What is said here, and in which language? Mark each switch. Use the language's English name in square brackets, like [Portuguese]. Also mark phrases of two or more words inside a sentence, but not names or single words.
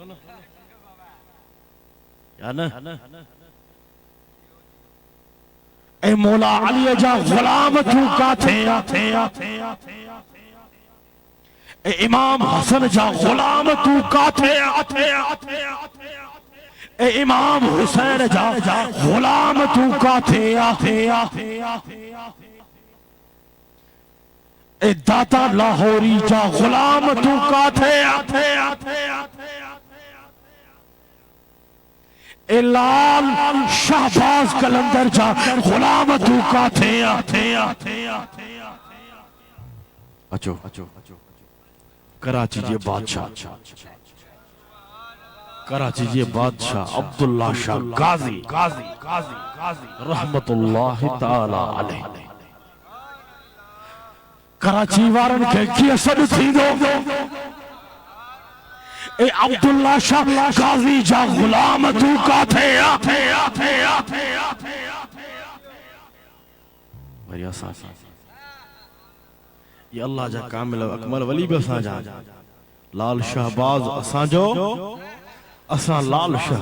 [Sindhi] या ना ए मौला अली जा गुलाम तू काथे आ ए इमाम हसन जा गुलाम तू काथे आ ए इमाम हुसैन जा गुलाम तू काथे आ ए दाता लाहौरी जा गुलाम तू काथे आ ए लाल शाहबाज कलंदर जा गुलाम तू काथे आ अचो कराची जे बादशाह कराची जे बादशाह अब्दुल्ला शाह गाजी [Arabic] رحمة الله تعالى عليه [Sindhi] कराची वारन के किए सद थींदो ए अब्दुल्ला शाह गाजी जा गुलाम तू काथे आ बढ़िया सा ये अल्लाह जा कामिल अकमल वली भी असा जा लाल शहबाज असा जो असा लाल